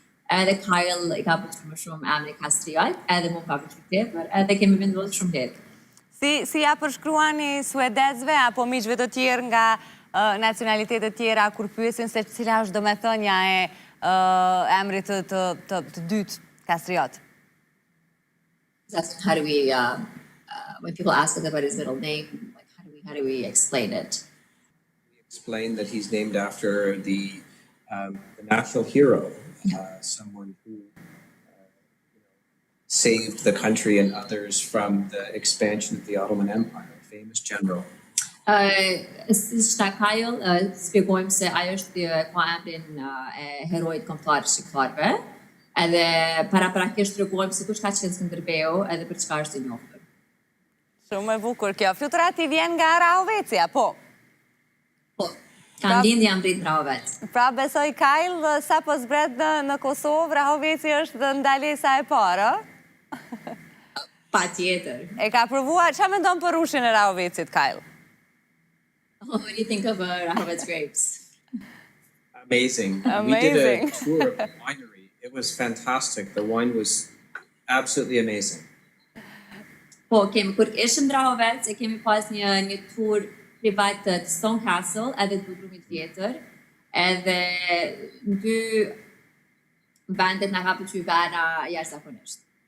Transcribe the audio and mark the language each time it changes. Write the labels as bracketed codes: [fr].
[sq] Edhe Kyle I ka pëlqyer më shumë emri Kastriot, edhe mua ka pëlqyer tepër, edhe kemi vendosur shumë lehtë. Si ja përshkruani suedezve apo miqve të tjerë nga nacionalitetet tjera kur pyesin se cila është domethënia e emrit të dytë Kastriot? [en] How do we, when people ask us about his middle name, like how do we explain it? We explain that he's named after the national hero, someone who saved the country and others from the expansion of the Ottoman Empire, a famous general. [sq] Shta Kyle, spjegojmë se ajo është ka emrin e herojit kombëtar shqiptarëve, edhe paraprakisht tregojmë se kush ka qenë Skënderbeu edhe për çfarë është I njohur. Shumë e bukur kjo. Flutura ti vjen nga Rahovecia, po? Po, kam lindje jam rrit në Rahovec. Pra besoj Kyle, sa po zbret në Kosovë, Rahoveci është ndalesa e parë, Patjetër. E ka provuar, çfarë mendon për rushin e Rahovecit, Kyle? [en] What do you think of Rahovets grapes? Amazing. We Amazing. did a tour of the winery. It was fantastic. The wine was absolutely amazing. [sq] Po, kur ishim në Rahovec, e kemi pas një tur privat të Stone Castle, edhe të budrumit tjetër, edhe në dy vendet na ka pëlqyer vera jashtëzakonisht.